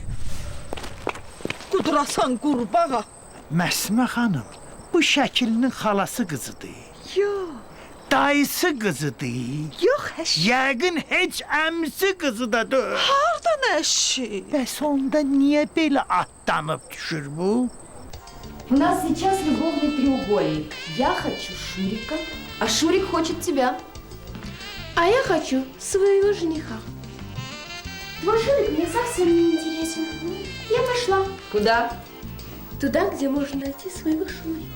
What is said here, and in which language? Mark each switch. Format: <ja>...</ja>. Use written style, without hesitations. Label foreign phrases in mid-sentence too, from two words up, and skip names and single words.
<az>Qudurasan qurbağa. Məsmə xanım, bu şəklinin xalası qızıdır. Yox. Dayısı qızıdır. Yox, əşi. Yəqin heç əmsi qızı da deyil. Hardan əşi? Bəs onda niyə belə atlanıb düşür bu?</az> <ru>У нас сейчас любовный треугольник. Я хочу Шурика, а Шурик хочет тебя. А я хочу своего жениха. Твой Шурик мне совсем не интересен. Я пошла. Куда? Туда, где можно найти своего Шурика.</ru>